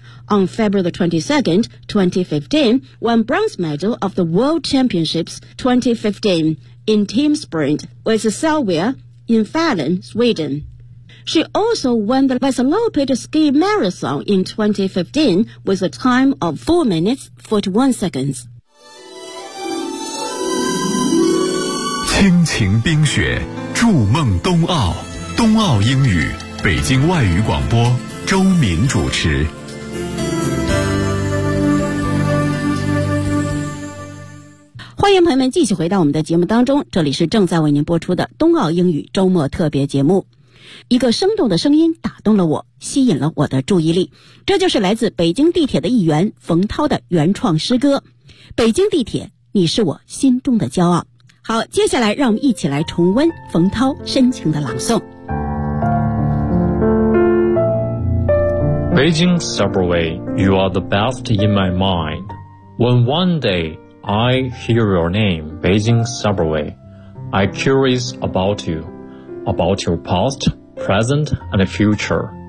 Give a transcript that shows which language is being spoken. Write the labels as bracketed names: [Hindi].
[English] On February 22, 2015, won bronze medal of the World Championships 2015 in team sprint with Selvia in Falun, Sweden. She also won the Vasaloppet Ski Marathon in 2015 with a time of 4 minutes 41 seconds. [Chinese] 亲情冰雪，筑梦冬奥，冬奥英语，北京外语广播，周敏主持。欢迎朋友们继续回到我们的节目当中，这里是正在为您播出的冬奥英语周末特别节目。一个生动的声音打动了我，吸引了我的注意力，这就是来自北京地铁的一员冯涛的原创诗歌《北京地铁，你是我心中的骄傲》。好，接下来让我们一起来重温冯涛深情的朗诵。 [English] 北京 Subway, you are the best in my mind. When one day I hear your name, Beijing Subway, I curious about you, about your past, present, and future.